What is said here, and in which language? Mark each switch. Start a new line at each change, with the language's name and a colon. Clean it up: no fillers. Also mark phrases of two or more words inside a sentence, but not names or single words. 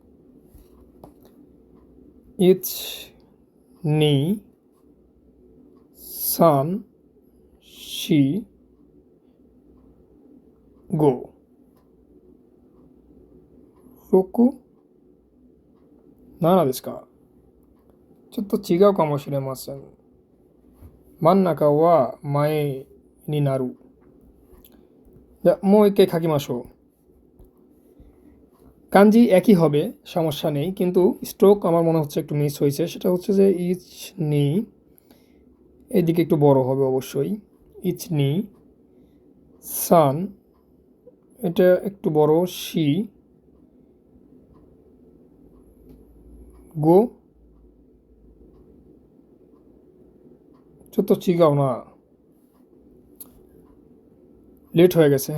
Japanese: いち に さん し ご ろく なな ですか, ちょっと違うかもしれません。真ん中は前になる。じゃあもう一回書きましょう।
Bangla: কাঞ্জি একই হবে, সমস্যা নেই, কিন্তু স্ট্রোক আমার মনে হচ্ছে একটু মিস হয়েছে। সেটা হচ্ছে যে
Japanese: いち に,
Bangla: এদিকে একটু বড় হবে অবশ্যই,
Japanese: いち に さん,
Bangla: এটা একটু বড়,
Japanese: し ご,
Bangla: তো চিগাও না, লেট হয়ে গেছে।